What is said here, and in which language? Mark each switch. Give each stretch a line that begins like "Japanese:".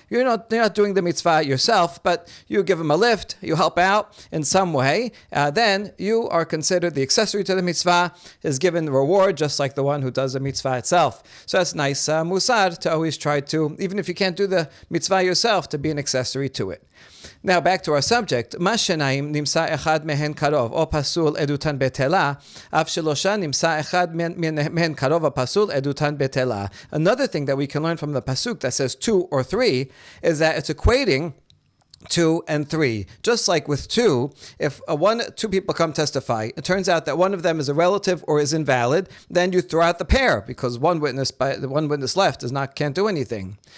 English: You're not doing the mitzvah yourself, but you give them a lift, you help out in some way, then you are considered the accessory to the mitzvah, is given the reward just like the one who does the mitzvah itself. So that's nice musar to always try to, even if you can't do the mitzvah yourself, to be an accessory to it. Now back to our subject.
Hebrew: מה שניים נמצא אחד מהן קרוב או פסול עדותן בטלה, אף שלושה נמצא אחד מהן קרוב או פסול עדותן בטלה.
English: Another thing that we can learn from the pasuk that says 2 or 3 is that it's equating 2 and 3. Just like with 2, if 2 people come testify, it turns out that one of them is a relative or is invalid, then you throw out the pair because one witness left can't do anything.